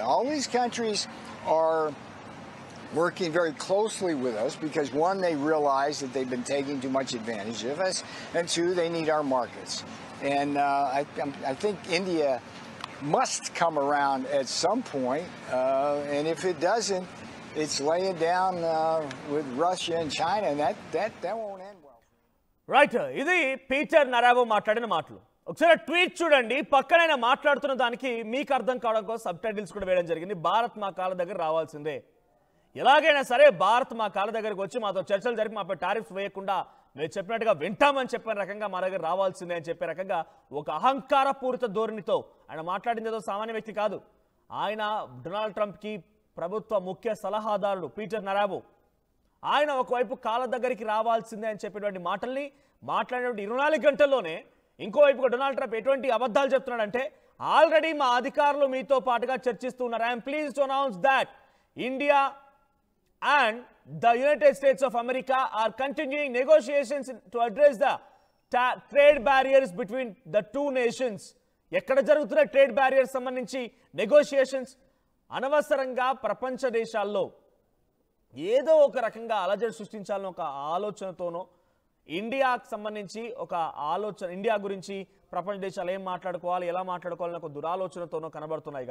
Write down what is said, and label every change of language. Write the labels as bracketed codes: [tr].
[en] All these countries are working very closely with us because, one, they realize that they've been taking too much advantage of us, and two, they need our markets. And I think India must come around at some point, and if it doesn't, it's laying down with Russia and China, and that won't end well. [te] Right, ఇది Peter నరావో మాట్లాడిన మాటలు. ఒకసారి tweet చూడండి. పక్కనైనా మాట్లాడుతున్న దానికి మీకు అర్థం కావడం కోసం సబ్ టైటిల్స్ కూడా వేయడం జరిగింది. భారత్ మా కాళ్ళ దగ్గర రావాల్సిందే, ఎలాగైనా సరే భారత్ మా కాళ్ళ దగ్గరకు వచ్చి మాతో చర్చలు జరిపి మాపై టారిఫ్స్ వేయకుండా మేము చెప్పినట్టుగా వింటామని చెప్పిన రకంగా మా దగ్గర రావాల్సిందే అని చెప్పే రకంగా ఒక అహంకారపూరిత ధోరణితో ఆయన మాట్లాడింది. ఏదో సామాన్య వ్యక్తి కాదు. ఆయన డొనాల్డ్ ట్రంప్కి ప్రభుత్వ ముఖ్య సలహాదారుడు పీటర్ నరావో. ఆయన ఒకవైపు కాళ్ళ దగ్గరికి రావాల్సిందే అని చెప్పేటువంటి మాటల్ని మాట్లాడినటువంటి 24 గంటల్లోనే ఇంకోవైపుగా డొనాల్డ్ ట్రంప్ ఎటువంటి అబద్ధాలు చెప్తున్నాడంటే, ఆల్రెడీ మా అధికారులు మీతో పాటుగా చర్చిస్తున్నారు. [en] I'm pleased to announce that India and the United States of America are continuing negotiations to address the trade barriers between the two nations. [te] ఎక్కడ జరుగుతున్న ట్రేడ్ బ్యారియర్స్ సంబంధించి నెగోషియేషన్స్ అనవసరంగా ప్రపంచ దేశాల్లో ఏదో ఒక రకంగా అలజడి సృష్టించాలని ఒక ఆలోచనతోనో, ఇండియాకు సంబంధించి ఒక ఆలోచన, ఇండియా గురించి ప్రపంచ దేశాలు ఏం మాట్లాడుకోవాలి, ఎలా మాట్లాడుకోవాలని ఒక దురాలోచనతోనో కనబడుతున్నాయి.